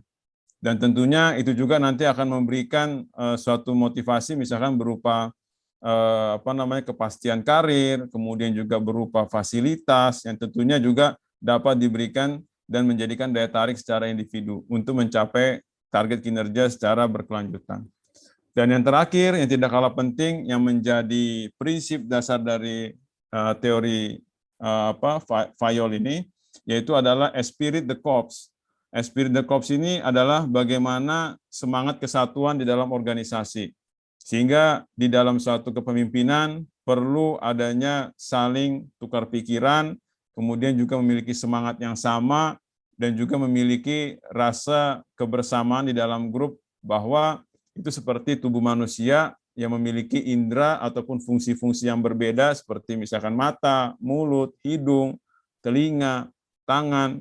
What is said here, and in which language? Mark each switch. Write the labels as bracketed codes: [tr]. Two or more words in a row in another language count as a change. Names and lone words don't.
[id] Dan tentunya itu juga nanti akan memberikan suatu motivasi misalkan berupa kepastian karir, kemudian juga berupa fasilitas yang tentunya juga dapat diberikan dan menjadikan daya tarik secara individu untuk mencapai target kinerja secara berkelanjutan. Dan yang terakhir yang tidak kalah penting yang menjadi prinsip dasar dari teori Fayol ini yaitu adalah [fr] esprit de corps. Esprit de corps [id] ini adalah bagaimana semangat kesatuan di dalam organisasi. Sehingga di dalam suatu kepemimpinan perlu adanya saling tukar pikiran, kemudian juga memiliki semangat yang sama, dan juga memiliki rasa kebersamaan di dalam grup bahwa itu seperti tubuh manusia yang memiliki indera ataupun fungsi-fungsi yang berbeda seperti misalkan mata, mulut, hidung, telinga, tangan.